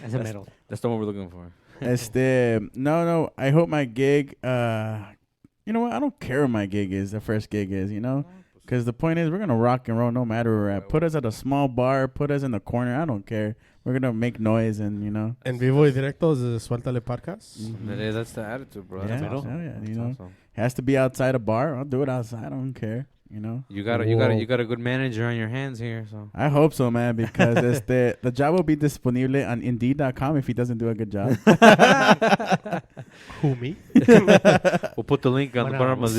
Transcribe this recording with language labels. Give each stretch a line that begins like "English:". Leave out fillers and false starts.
Spanish: Ese mero.
English: That's the one we're looking for. No. I hope my gig. You know what? I don't care what my gig is. The first gig is. You know, Because the point is, we're going to rock and roll no matter where we're at. Put us at a small bar, put us in the corner. I don't care. We're going to make noise and, you know.
Spanish: En vivo y directo desde Suéltala podcast.
English: That's the attitude, bro. Yeah, That's awesome. yeah, you That's know. awesome. It has to be outside a bar. I'll do it outside. I don't care, you know. You got a good manager on your hands here, so. I hope so, man, because the job will be disponible on Indeed.com if he doesn't do a good job. Who, me? We'll put the link on the bottom of this